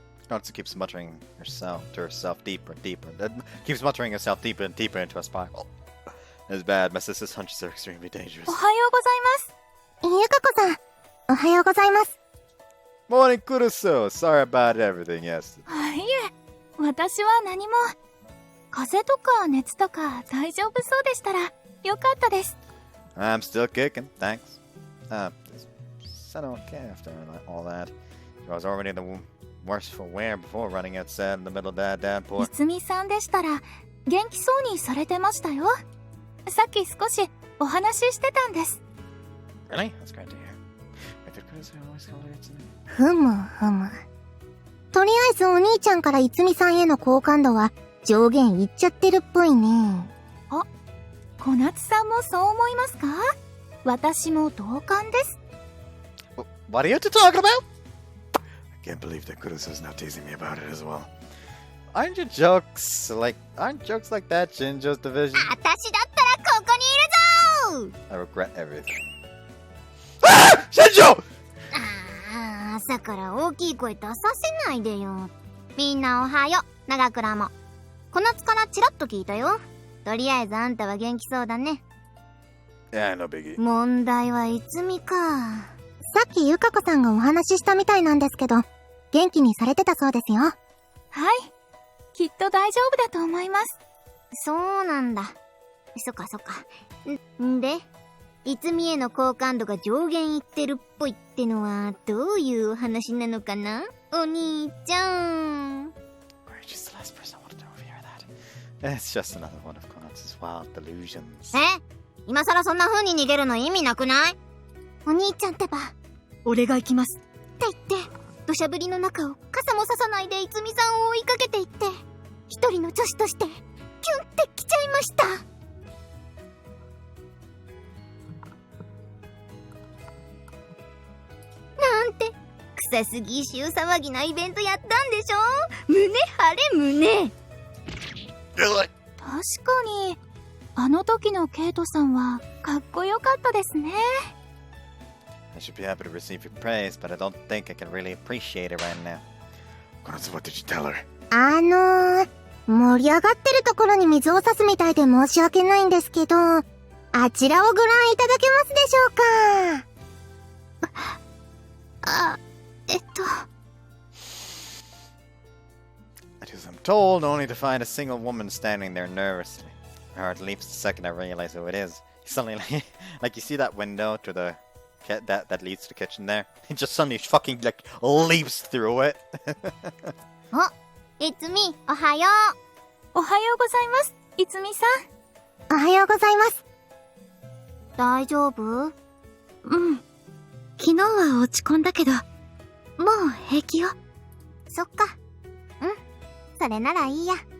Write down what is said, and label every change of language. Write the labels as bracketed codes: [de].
[en] Natsu keeps muttering to herself deeper and deeper. Keeps muttering herself deeper and deeper into a spiral. It's bad. My sister's hunches are extremely dangerous. [ja] おはようございます。ゆかこさん、おはようございます。 [en] Morning, Kurusu. Sorry about everything yesterday. [ja] いえ、私は何も。風邪とか熱とか大丈夫そうでしたらよかったです。 [en] I'm still kicking, thanks. Seno okay after all that. I was already in the worst for wear before running outside in the middle of that downpour. [ja] いつみさんでしたら元気そうにされてましたよ。さっき少しお話ししてたんです。 [en] Really? That's great to hear. Wait, did Kurusu always call her Itsumi? [ja] ふむ。とりあえずお兄ちゃんからいつみさんへの好感度は上限いっちゃってるっぽいね。あ、小夏さんもそう思いますか？私も同感です。 [en] What are you two talking about? I can't believe that Kurusu's now teasing me about it as well. Aren't jokes like that Shinjo's division? [ja] 私だったらここにいるぞー！ [en] I regret everything. Ah! Shinjo! [ja] 朝から大きい声出させないでよ。みんなおはよう、長倉も。小夏からチラッと聞いたよ。とりあえずあんたは元気そうだね。 [en] Yeah, no biggie. [ja] 問題はいつみか。さっきゆかこさんがお話ししたみたいなんですけど、元気にされてたそうですよ。はい。きっと大丈夫だと思います。そうなんだ。そっか。んで、いつみへの好感度が上限いってるっぽいってのはどういうお話なのかな？お兄ちゃん。 [en] She's the last person I wanted to overhear that. It's just another one of What's his wild delusions? [ja] 今さらそんな風に逃げるの意味なくない？お兄ちゃんってば。俺が行きます。って言って、土砂降りの中を傘もささないでいつみさんを追いかけていって、一人の女子として、キュンってきちゃいました。なんて、臭すぎ週騒ぎなイベントやったんでしょ？胸張れ胸。確かに、あの時のケイトさんはかっこよかったですね。 [en] I should be happy to receive your praise, but I don't think I can really appreciate it right now. What did you tell her? [ja] 盛り上がってるところに水を差すみたいで申し訳ないんですけど、あちらをご覧いただけますでしょうか？ [en] As I'm told, only to find a single woman standing there nervously. My heart leaps the second I realize who it is. Suddenly, like you see that window to the that leads to the kitchen there. He just suddenly fucking like leaps through it. [ja] いつみ、おはよう。おはようございます、いつみさん。おはようございます。大丈夫？うん。昨日は落ち込んだけど、もう平気よ。そっか。それならいいや。